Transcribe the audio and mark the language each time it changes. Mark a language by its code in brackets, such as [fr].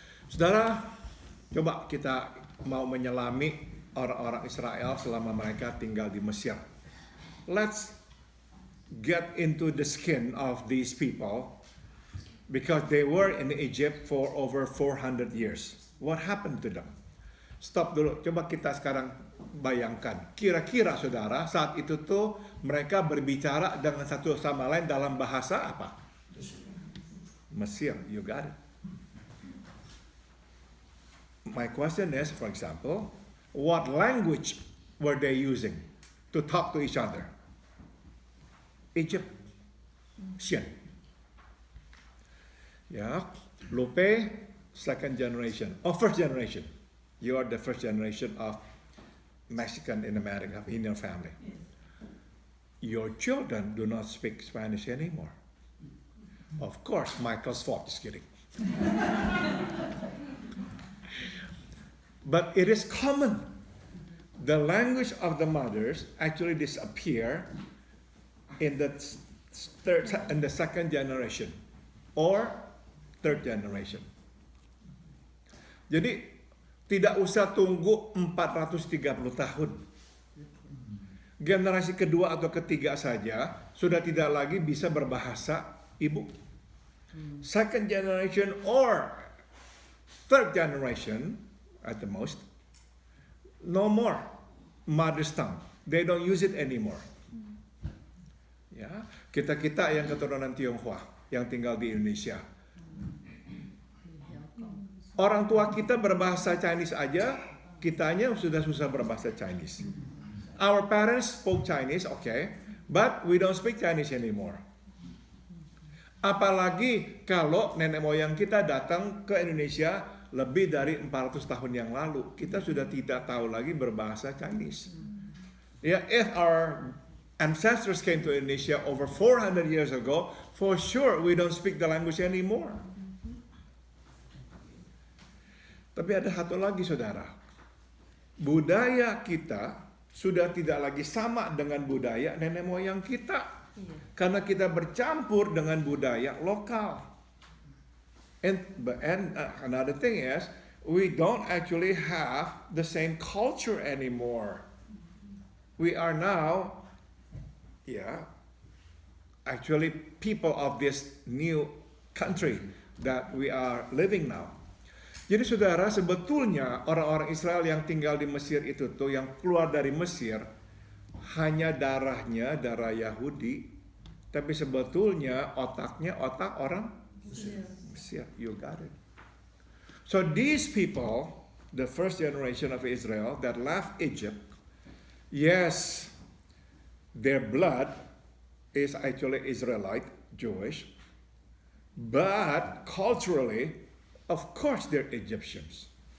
[id] Saudara, coba kita mau menyelami orang-orang Israel selama mereka tinggal di Mesir. [en] Let's get into the skin of these people, because they were in Egypt for over 400 years. What happened to them? [id] Stop dulu, coba kita sekarang bayangkan. Kira-kira saudara, saat itu tuh mereka berbicara dengan satu sama lain dalam bahasa apa? [en] Mesir, you got it. My question is, for example, what language were they using to talk to each other? Egyptian. Yeah, Lupe, second generation, first generation. You are the first generation of Mexican in America, in your family. Your children do not speak Spanish anymore. Of course, Michael's fault, just kidding. But it is common. The language of the mothers actually disappear in the second generation or third generation. [id] Jadi tidak usah tunggu 430 tahun. generasi kedua atau ketiga saja sudah tidak lagi bisa berbahasa ibu. [en] Second generation or third generation at the most, no more mother's tongue. They don't use it anymore. [id] Ya, kita yang keturunan Tionghoa yang tinggal di Indonesia. Orang tua kita berbahasa Chinese aja, kitanya sudah susah berbahasa Chinese. [en] Our parents spoke Chinese, okay, but we don't speak Chinese anymore. [id] Apalagi kalau nenek moyang kita datang ke Indonesia lebih dari 400 tahun yang lalu, kita sudah tidak tahu lagi berbahasa Chinese. [en] Yeah, if our ancestors came to Indonesia over 400 years ago, for sure we don't speak the language anymore. [id] Tapi ada satu lagi saudara, budaya kita sudah tidak lagi sama dengan budaya nenek moyang kita. Karena kita bercampur dengan budaya lokal. [en] And another thing is, we don't actually have the same culture anymore. We are now, actually people of this new country that we are living now. [id] Jadi saudara, sebetulnya orang-orang Israel yang tinggal di Mesir itu tuh, yang keluar dari Mesir, hanya darahnya darah Yahudi, tapi sebetulnya otaknya otak orang Mesir. [en] You got it. So these people, the first generation of Israel that left Egypt, yes, their blood is actually Israelite, Jewish, but culturally, of course, they're Egyptians.